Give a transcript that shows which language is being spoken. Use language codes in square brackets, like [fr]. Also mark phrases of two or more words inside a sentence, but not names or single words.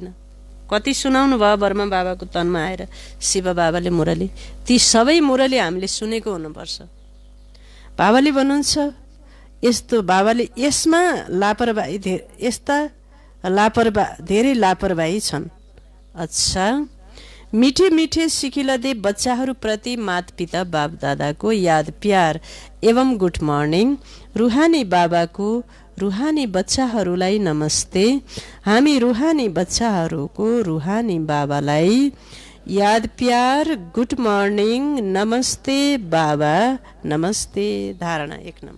[ne] कति सुनाउनु भयो बर्मा बाबाको तनमा आएर शिव बाबाले मुरली, ती सबै मुरली हामीले सुनेको हुनुपर्छ। बाबाले भन्नुहुन्छ यस्तो, बाबाले यसमा लापरवाही, धेरै लापरवाही छन्। अच्छा, [hi] मिठे मिठे सिकिलदे [ne] बच्चाहरूप्रति माता-पिता बाप दादाको याद प्यार एवं [en] good morning. [ne] रुहानी बाबाको रुहानी बच्चाहरूलाई नमस्ते। हामी रुहानी बच्चाहरूको रुहानी बाबालाई याद प्यार, [en] good morning, [ne] नमस्ते बाबा, नमस्ते। धारणा 1 नम्बर।